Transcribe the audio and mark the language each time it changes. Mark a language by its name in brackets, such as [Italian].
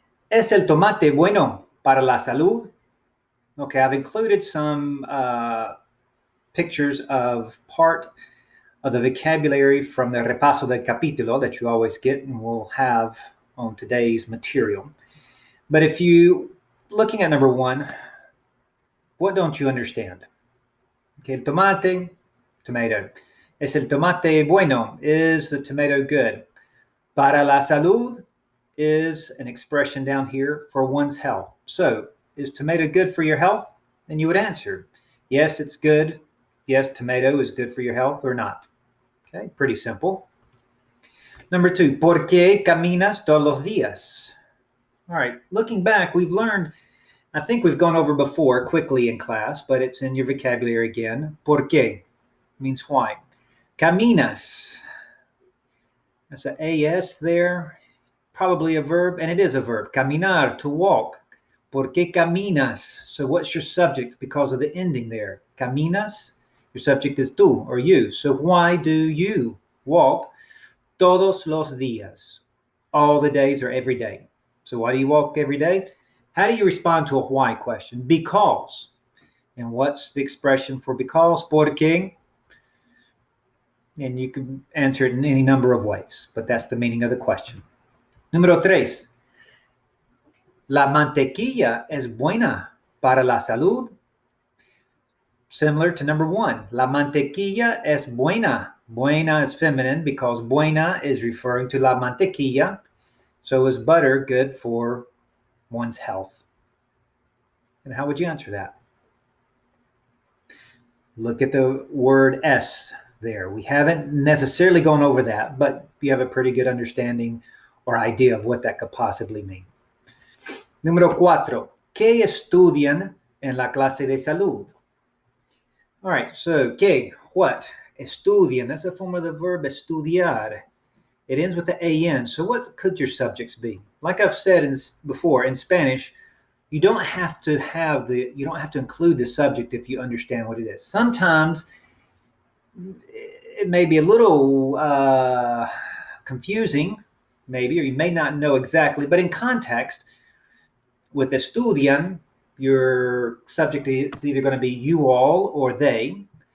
[Spanish] ¿Es el tomate bueno para la salud? [English] Okay, I've included some pictures of part of the vocabulary from the repaso del capítulo that you always get and will have on today's material. But if you, looking at number one, what don't you understand? [Spanish] Okay, el tomate, tomato. Es el tomate bueno? [English] Is the tomato good? [Spanish] Para la salud [English] is an expression down here for one's health. So, is tomato good for your health? Then you would answer, yes, it's good. Yes, tomato is good for your health or not. Okay, pretty simple. Number two, [Spanish] ¿por qué caminas todos los días? [English] All right, looking back, we've learned, I think we've gone over before quickly in class, but it's in your vocabulary again. [Spanish] ¿Por qué? [English] Means why. Caminas. That's an AS there, probably a verb, and it is a verb. [Spanish] Caminar, [English] to walk. [Spanish] ¿Por qué caminas? [English] So what's your subject because of the ending there? Caminas. Your subject is tú or you. So why do you walk [Spanish] todos los días? [English] All the days or every day. So why do you walk every day? How do you respond to a why question? Because. And what's the expression for because? Porque. And you can answer it in any number of ways, but that's the meaning of the question. [Spanish] Número tres. La mantequilla es buena para la salud. [English] Similar to number one, [Spanish] la mantequilla es buena. [English] Buena is feminine because buena is referring to la mantequilla. So is butter good for one's health? And how would you answer that? Look at the word es there. We haven't necessarily gone over that, but you have a pretty good understanding or idea of what that could possibly mean. [Spanish] Número cuatro, ¿qué estudian en la clase de salud? [English] All right, so, ¿qué? What? Estudian, that's a form of the verb estudiar. It ends with the AN, so what could your subjects be? Like I've said before, in Spanish, you don't have to include the subject if you understand what it is. Sometimes it may be a little confusing, maybe, or you may not know exactly, but in context, with estudian, your subject is either going to be you all or they.